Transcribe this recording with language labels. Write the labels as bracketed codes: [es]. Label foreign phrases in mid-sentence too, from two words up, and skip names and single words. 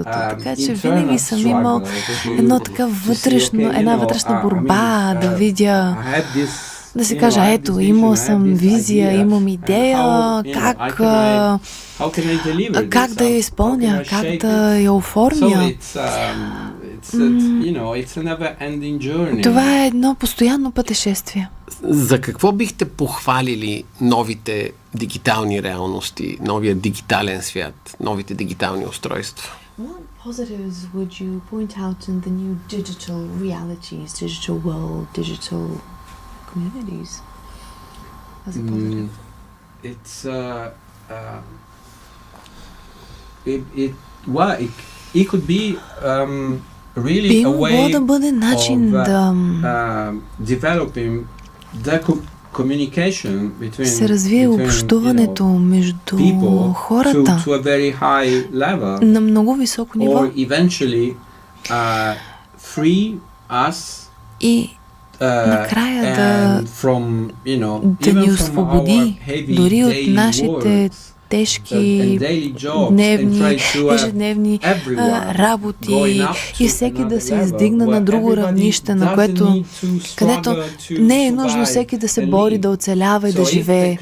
[bg] Така че винаги съм имал една вътрешна борба да видя, да си кажа, ето, имал съм визия, имам идея, как да я изпълня, как да я оформя. Това е едно постоянно пътешествие. За какво бихте похвалили новите дигитални реалности, новия дигитален свят, новите дигитални устройства? [en] What positives would you point out in the new digital realities, digital world, digital communities as a positive? It could be really [bg] Би [en] a [bg] могло [en] way [bg] да бъде начин да [en] developing the communication between [bg] се развие общуването между хората [en] to a very high level, [bg] на много високо ниво [en] or eventually free us [bg] и накрая да ни освободи дори от нашите тежки ежедневни работи и всеки да се издигна на друго равнище, на където не е нужно всеки да се бори, да оцелява и да живее.